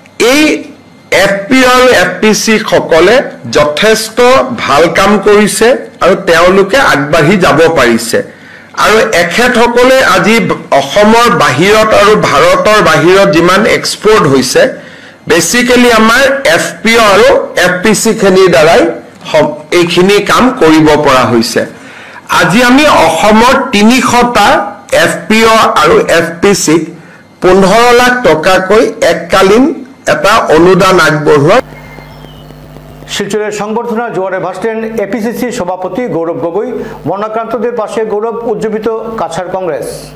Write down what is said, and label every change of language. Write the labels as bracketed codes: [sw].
[as] এই FPO আৰু FPC সকলে যথেষ্ট ভাল কাম কৰিছে আৰু তেওঁলোকে আগবাঢ়ি যাব পাৰিছে। আৰু এখেতসকলে আজি অসমৰ বাহিৰত আৰু ভাৰতৰ বাহিৰত যিমান এক্সপৰ্ট হৈছে, বেচিকেলি আমাৰ FPO আৰু FPC খিনিৰ দ্বাৰাই এইখিনি কাম কৰিব পৰা হৈছে। আজি আমি অসমৰ 300টা FPO আৰু FPCক 15 লাখ টকাকৈ এককালীন এটা অনুদান আগবঢ়োৱা। [bn] শিলচরের সংবর্ধনা জোয়ারে ভাসলেন এপিসিসি সভাপতি গৌরব গগৈ। বন্যাক্রান্তদের পাশে গৌরব উজ্জীবিত কাছাড় কংগ্রেস।